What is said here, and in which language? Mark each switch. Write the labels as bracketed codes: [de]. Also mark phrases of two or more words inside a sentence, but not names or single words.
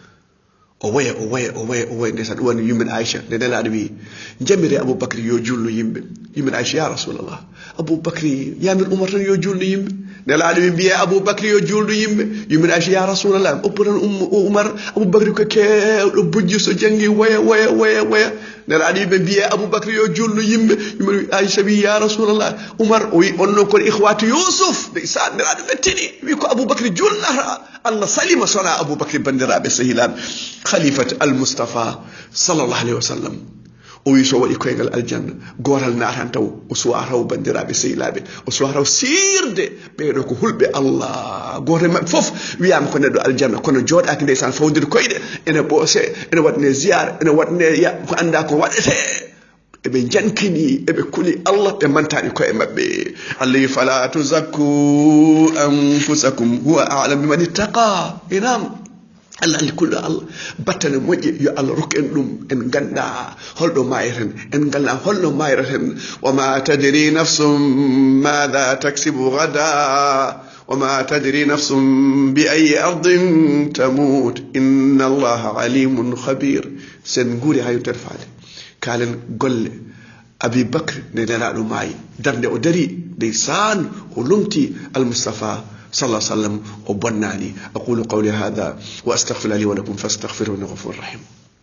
[ff] o waya ndeysan ɗum woni yummin Aïcha nde nelaɗo wi jamire Aboubacry yo julno yimɓe yummin Aïcha [ar] يا رسول الله [ff] Aboubacry yamir Oumar tan yo julno yimɓe nelaɗo wi mbiye Aboubacry yo julno yimɓe yummin Aïcha [ar] يا رسول الله [ff] oppo tan Oumar Aboubacry ko kewɗo bojji so janggi waya nelaɗo yimɓe mbiye Aboubacry yo julno yimɓe yummin Aïcha wi [ar] يا رسول الله [ff] Oumar o wi onnon kono [ar] إخوة يوسف [ff] ndeysan nelaɗo wettini wi ko Aboubacry julnata Allah salima sona Aboubacry bandiraɓe sehilaɓe [ar] خليفة المصطفى صلى الله عليه وسلم [ff] o wi so waɗi koyngal aljanna gotal natan taw o suwa taw bandiraɓe sehilaɓe o suwa taw sirde ɓeɗo ko hulɓe Allah goto mabɓe foof wiyama ko neɗɗo aljanna kono joɗaki ndeysan fawdiri koyɗe ene ɓoose ene waɗne ziyara ene waɗne ko anda ko waɗete eɓe jankini eɓe kuli Allah ɓe mantani koye mabɓe Allah wi [ar] فلا تزكوا أنفسكم هو أعلم بمن اتقى [ff] inam Allah andi kulɗo Allah battane moƴƴe yo Allah rokku en ɗum en ganda holɗo mayeten en ganda holno mayreten [ar] وما تدري نفس ماذا تكسب غدا وما تدري نفس بأي أرض تموت إن الله عليم خبير [ff] sen guuri ha yontere faade kalen golle Aboubacry nde nelaɗo maayi darde o dari ndeysan o lumti al-Mustafa [ar] صلى الله عليه وسلم وبناني أقول قولي هذا وأستغفر لي ولكم فاستغفروه إنه غفور رحيم